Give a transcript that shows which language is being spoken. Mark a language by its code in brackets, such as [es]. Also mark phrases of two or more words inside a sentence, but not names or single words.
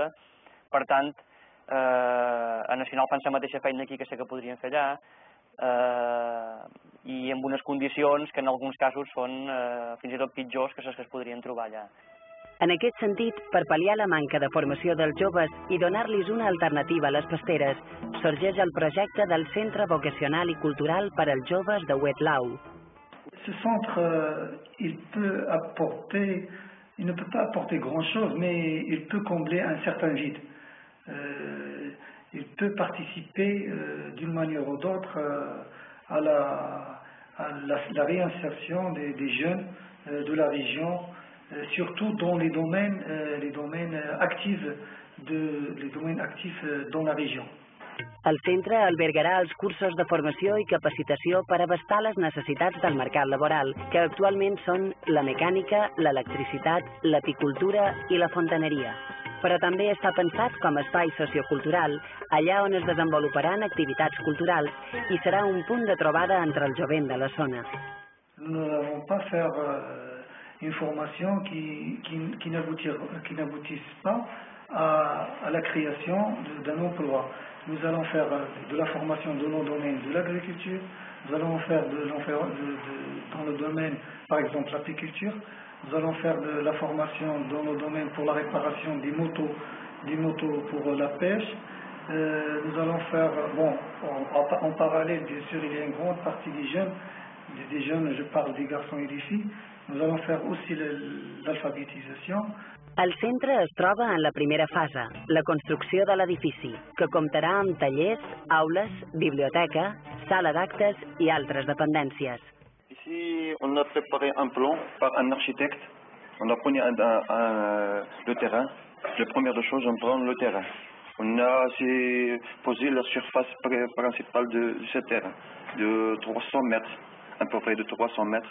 [ca] Per tant, a Nacional fan la mateixa feina aquí que la que podrien fer allà, i amb unes condicions que en alguns casos són fins i tot pitjors que les que es podrien trobar allà. En aquest sentit, per pal·liar la manca de formació dels joves i donar-los una alternativa a les pasteres, sorgeix el projecte del Centre Vocacional i Cultural per als Joves de Wetlau. [fr] Ce centre, il ne peut pas apporter grand-chose, mais il peut combler un certain vide. Il peut participer d'une manière ou d'autre à la réinsertion des jeunes de la région, surtout dans les domaines actifs dans la région. [ca] El centre albergarà els cursos de formació i capacitació per abastar les necessitats del mercat laboral, que actualment són la mecànica, l'electricitat, l'apicultura i la fontaneria. Però també està pensat com a espai sociocultural, allà on es desenvoluparan activitats culturals i serà un punt de trobada entre el jovent de la zona. [fr] Nous n'allons pas faire une formation qui n'aboutisse pas à la création d'un emploi. Nous allons faire de la formation dans le domaine de l'agriculture, nous allons faire dans le domaine, par exemple, l'apiculture, nous allons faire de la formation dans le domaine pour la réparation des motos pour la pêche. Nous allons faire, en parallèle, bien sûr, il y a une grande partie des jeunes, je parle des garçons et des filles, nous allons faire aussi l'alphabétisation. [ca] El centre es troba en la primera fase, la construcció de l'edifici, que comptarà amb tallers, aules, biblioteca, sala d'actes i altres dependències. [fr] Ici, on a préparé un plan par un architecte. On a pris le terrain. La première des choses, on prend le terrain. On a posé la surface principale de ce terrain, de 300 mètres, à peu près de 300 mètres.